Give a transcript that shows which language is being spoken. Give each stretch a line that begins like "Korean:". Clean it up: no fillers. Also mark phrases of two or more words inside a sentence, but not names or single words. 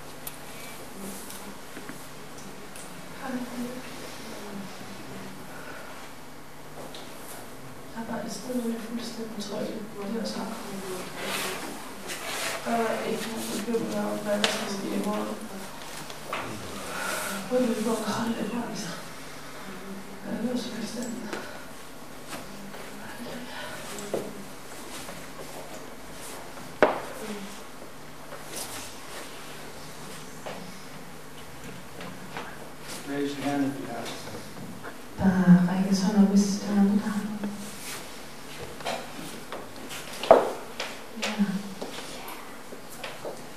Danish: Der er bare et sted, hvor jeg er fuldstændig tryg. Det er så. Der er ikke nogen bekymringer om, hvad der skal ske i morgen. Hvor er det, hvor jeg har det angst? Jeg er løs fuldstændig.
English: Raise your hand if you have.
Danish: Bare række sådan op, hvis der er nogen, der har noget. Ja.